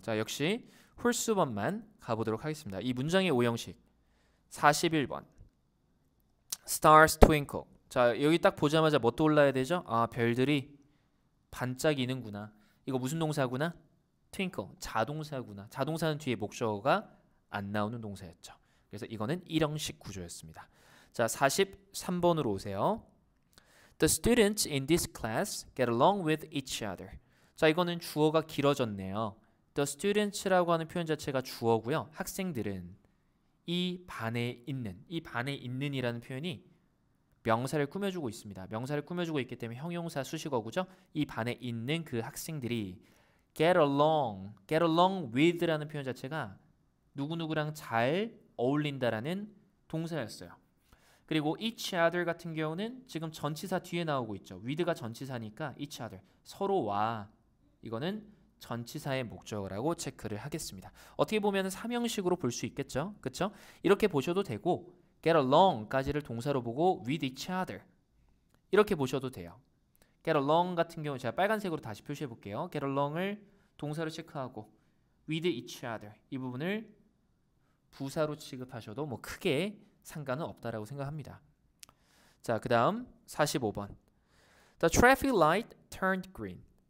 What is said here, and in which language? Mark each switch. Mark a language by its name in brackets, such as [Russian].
[Korean] 자, 역시 홀수번만 가보도록 하겠습니다. 이 문장의 오형식 41번 [English] Stars twinkle. [Korean] 자, 여기 딱 보자마자 뭐 떠올라야 되죠? 별들이 반짝이는구나. 이거 무슨 동사구나? twinkle, 자동사구나. 자동사는 뒤에 목적어가 안 나오는 동사였죠. 그래서 이거는 일형식 구조였습니다. 자, 43번으로 오세요. [English] The students in this class get along with each other. [Korean] 자, 이거는 주어가 길어졌네요. [English] The students [Korean] 라고 하는 표현 자체가 주어고요. 학생들은 이 반에 있는이라는 표현이 명사를 꾸며주고 있습니다. 명사를 꾸며주고 있기 때문에 형용사 수식어구죠. 이 반에 있는 그 학생들이 [English] get along with [Korean] 라는 표현 자체가 누구누구랑 잘 어울린다라는 동사였어요. 그리고 each other 같은 경우는 지금 전치사 뒤에 나오고 있죠. with가 전치사니까 each other 서로와 이거는 전치사의 목적어라고 체크를 하겠습니다. 어떻게 보면 삼형식으로 볼 수 있겠죠. 그렇죠? 이렇게 보셔도 되고 get along까지를 동사로 보고 [English] with each other [Korean] 이렇게 보셔도 돼요. get along 같은 경우 제가 빨간색으로 다시 표시해 볼게요. get along을 동사로 체크하고 [English] with each other [Korean] 이 부분을 부사로 취급하셔도 뭐 크게 상관은 없다라고 생각합니다. 자, 그 다음 45번 [English] The traffic light turned green.